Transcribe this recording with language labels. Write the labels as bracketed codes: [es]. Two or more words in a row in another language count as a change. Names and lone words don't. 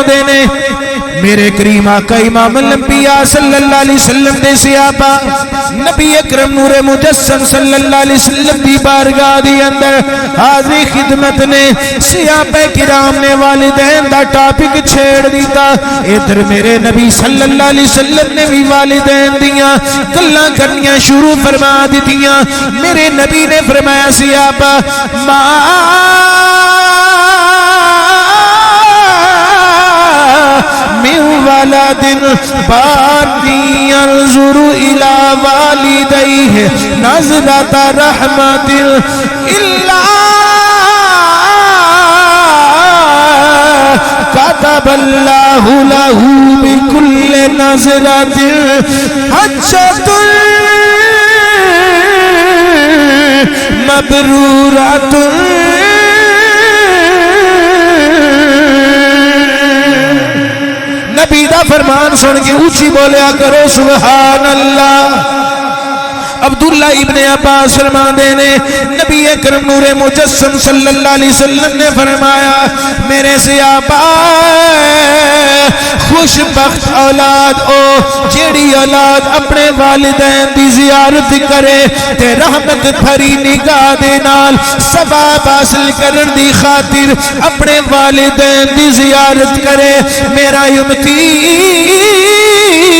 [pa] دینے، میرے کریم آقا امام الانبیاء [ar] صلی اللہ علیہ وسلم [pa] دے صحابہ نبی اکرم نور مجسم [ar] صلی اللہ علیہ وسلم [pa] دی بارگاہ دی اندر حاضری خدمت نے صحابہ کرام نے والدین دا ٹاپک چھیڑ دیتا، ادھر میرے نبی صلی اللہ علیہ وسلم نے بھی والدین دیاں گلاں کرنیاں شروع فرما دیتیاں۔ میرے نبی نے فرمایا صحابہ [ar] من ولد باری ينظر إلى والديه نظرة رحمة إلا كتب الله له بكل نظرة حجة مبرورة۔ [pa] نبی دا فرمان سن کے اونچی بولیا کرو [ar] سبحان اللہ۔ [pa] عبداللہ ابن عباس فرمان دینے نبی اکرم نور مجسم [ar] صلی اللہ علیہ وسلم [pa] نے فرمایا میرے صحابہ خوش بخت اولاد او جیڑی اولاد اپنے والدین دی زیارت کرے تے رحمت بھری نگاہ دے نال ثواب حاصل کرن دی خاطر اپنے والدین دی زیارت کرے، میرا امتی